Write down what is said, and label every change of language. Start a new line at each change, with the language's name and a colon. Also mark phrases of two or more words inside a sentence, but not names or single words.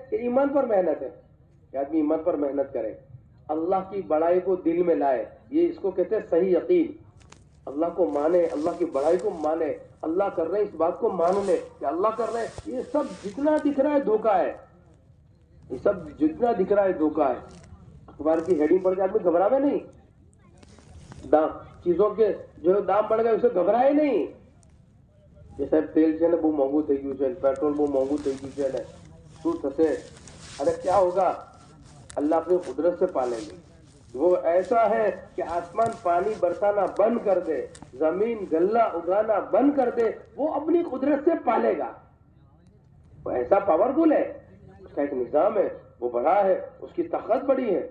Urdu: کہ ایمان پر محنت ہے، کہ آدمی ایمان پر محنت کرے، اللہ کی بڑائی کو دل میں لائے، یہ اس کو کہتے ہیں صحیح یقین، اللہ کو مانے, اللہ کی بڑائی کو مانے, اللہ کر رہے ہیں اس بات کو مان لے کہ اللہ کر رہے ہیں. یہ سب جتنا دکھ رہا ہے دھوکہ ہے, یہ سب جتنا دکھ رہا ہے دھوکہ ہے. اخبار کی ہیڈنگ پڑھ کے آدمی گھبراوے نہیں, چیزوں کے جو دام بڑھ گئے اسے گھبرائے نہیں. یہ صاحب تیل
Gujarati: છે ને બહુ મોંઘું થઈ ગયું છે, પેટ્રોલ બહુ મોંઘું થઈ ગયું છે ને શું થશે,
Urdu: ارے کیا ہوگا, اللہ اپنی قدرت سے پالیں گے. وہ ایسا ہے کہ آسمان پانی برسانا بند کر دے, زمین غلہ اگانا بند کر دے, وہ اپنی قدرت سے پالے گا. وہ ایسا پاورفل ہے, اس کا ایک نظام ہے, وہ بڑا ہے, اس کی طاقت بڑی ہے.